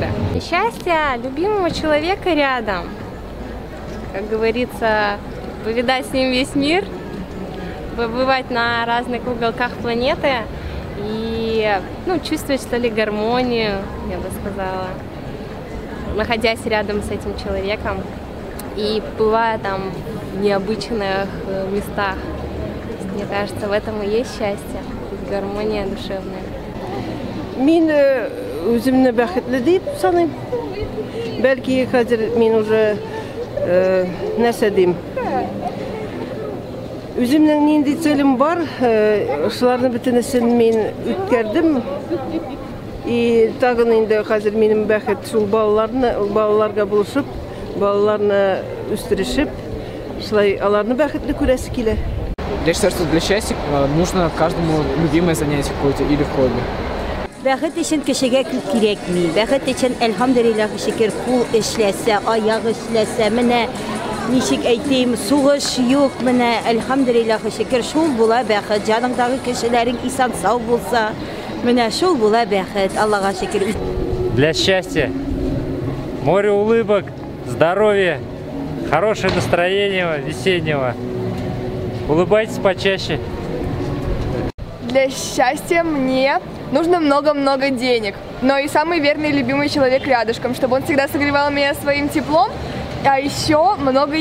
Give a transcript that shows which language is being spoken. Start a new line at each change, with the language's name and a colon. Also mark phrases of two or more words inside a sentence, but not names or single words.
Russian: Счастье любимого человека рядом. Как говорится, повидать с ним весь мир, побывать на разных уголках планеты и чувствовать, что ли, гармонию, я бы сказала, находясь рядом с этим человеком и бывая там в необычных местах. Мне кажется, в этом и есть счастье, гармония душевная.
Tatar: Мин үземне бәхетле дип саныйм. Бәлки хәзер мин уже нәрсә дим. Үземнең нинди целем бар, шуларның бөтенесен мин үткәрдем. И тагын инде хәзер минем бәхет шул балаларга булышып, балаларны үстерешеп, шулай аларны бәхетле күрәсе килә.
Russian: Я считаю, что для счастья нужно каждому любимое занятие какое-то или хобби.
Tatar: Бәхет өчен кешегә күп кирәкми. Бәхет өчен, әлхәмдүлиллаһ, шөкер, кул эшләсә, аяк эшләсә, менә ничек әйтим, сугыш юк, менә әлхәмдүлиллаһ, шөкер, шул була бәхет. Җаныңдагы кешеләрең исән сау булса, менә шул була бәхет. Аллаһка шөкер.
Russian: Для счастья море улыбок, здоровья, хорошее настроение весеннего. Улыбайтесь почаще. Для счастья мне нужно много-много денег, но и самый верный и любимый человек рядышком, чтобы он всегда согревал меня своим теплом, а еще много еды.